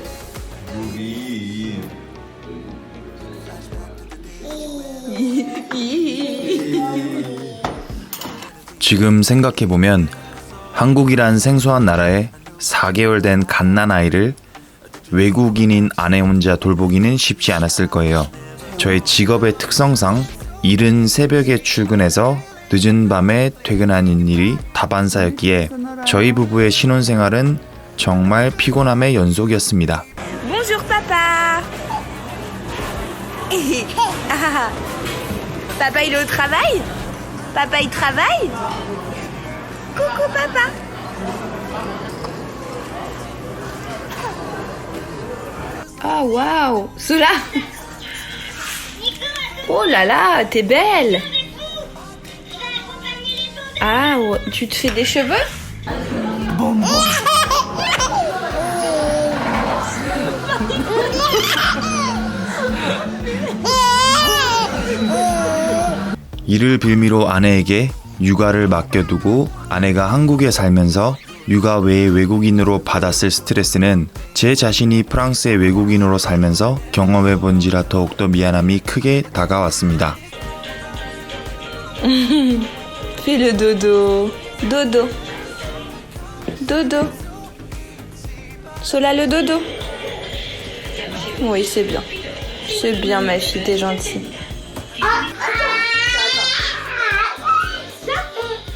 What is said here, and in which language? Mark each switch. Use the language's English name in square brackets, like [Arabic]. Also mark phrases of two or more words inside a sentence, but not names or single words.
[Korean] 지금 생각해보면 한국이란 생소한 나라에 4개월 된 갓난아이를 외국인인 아내 혼자 돌보기는 쉽지 않았을 거예요. 저의 직업의 특성상 이른 새벽에 출근해서 늦은 밤에 퇴근하는 일이 다반사였기에 저희 부부의 신혼생활은 정말 피곤함의 연속이었습니다. [French] Bonjour papa! Papa il est au travail? Papa il travaille? Coucou papa! Ah waouh! Sola! Oh là là, t'es belle! Ah, tu te fais des cheveux? [Korean] 이를 빌미로 아내에게 육아를 맡겨두고 아내가 한국에 살면서 육아 외에 외국인으로 받았을 스트레스는 제 자신이 프랑스의 외국인으로 살면서 경험해본지라 더욱더 미안함이 크게 다가왔습니다. [French] Fais le dodo. Dodo. Dodo. Sola le dodo. Oui, c'est bien. C'est bien ma fille, t'es gentille.